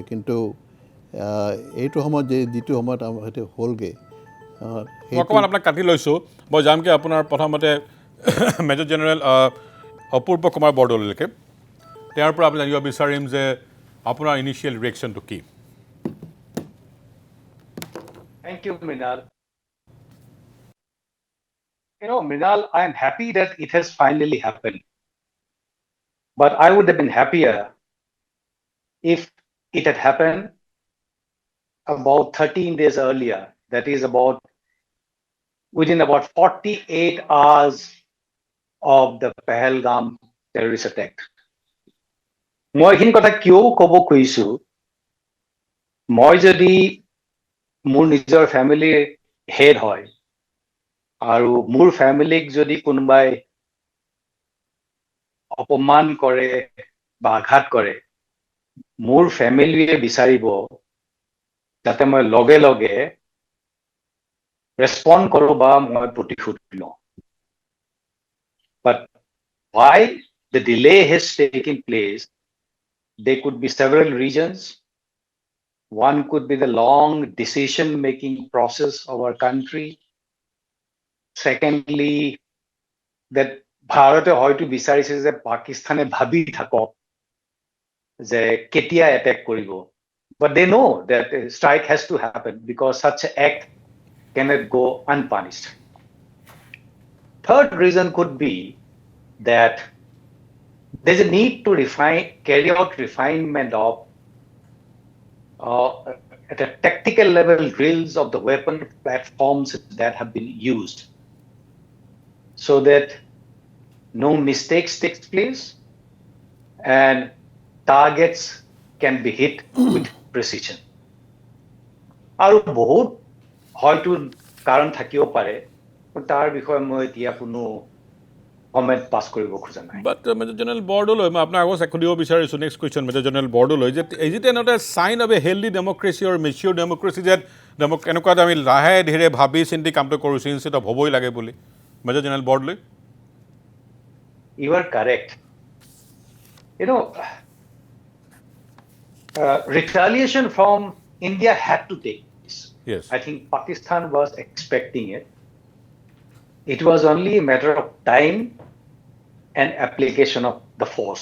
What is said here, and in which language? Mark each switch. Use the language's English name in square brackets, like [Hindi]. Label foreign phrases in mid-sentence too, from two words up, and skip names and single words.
[Assamese] কিন্তু এইটো সময়ত যিটো সময়ত আমাৰ সেইটো হ'লগৈ, অকণমান আপোনাক কাটি লৈছোঁ। মই যামগৈ আপোনাৰ প্ৰথমতে মেজৰ জেনেৰেল অপূৰ্ব কুমাৰ বৰদলৈলৈকে। তেওঁৰ পৰা আমি জানিব বিচাৰিম যে আপোনাৰ [English] initial reactionটো [Assamese] কি? [English] Thank you, Mrinal. Mrinal, I am happy that it has finally happened. But I would have been happier if it had happened about 13 days earlier. That is within about 48 hours of the Pahalgam terrorist attack. [Assamese] মই এইখিনি কথা কিয় ক'ব খুজিছো, মই যদি মোৰ নিজৰ ফেমিলিৰ হেড হয় আৰু মোৰ ফেমিলিক যদি কোনোবাই অপমান কৰে বা আঘাত কৰে, মোৰ ফেমিলিয়ে বিচাৰিব যাতে মই লগে লগে ৰেছপণ্ড কৰোঁ বা মই প্ৰতিশোধ লওঁ। [English] But why the delay has taken place, there could be several reasons. One could be the long decision-making process of our country. Secondly, that [Assamese] ভাৰতে হয়তো বিচাৰিছে যে পাকিস্তানে ভাবি থাকক যে কেতিয়া এটেক কৰিব। [English] But they know that a strike has to happen because such an act cannot go unpunished. Third reason could be that there's a need to carry out refinement of at a tactical level drills of the weapon platforms that have been used, so that no mistakes takes place and targets can be hit with precision. [Assamese] আৰু বহুত হয়তো কাৰণ থাকিব পাৰে, তাৰ বিষয়ে মই এতিয়া কোনো [English] comment pass [Assamese] কৰিব খোজা নাই। বাট মেজৰ জেনেৰেল বৰদলৈ মই আপোনাক আকৌ সুধিব বিচাৰিছোঁ [English] next question [Assamese] মেজৰ জেনেৰেল বৰদলৈ যে [English] is it not a sign of a healthy democracy or mature democracy [Assamese] যে এনেকুৱা আমি লাহে ধীৰে ভাবি চিন্তি কামটো কৰিছোঁ [English] instead of [Assamese] হ'বই লাগে বুলি মেজৰ জেনেৰেল বৰদলৈ? [English] You are correct. You know, retaliation from India had to take place. Yes. I think Pakistan was expecting it. It was only a matter of time and application of the force.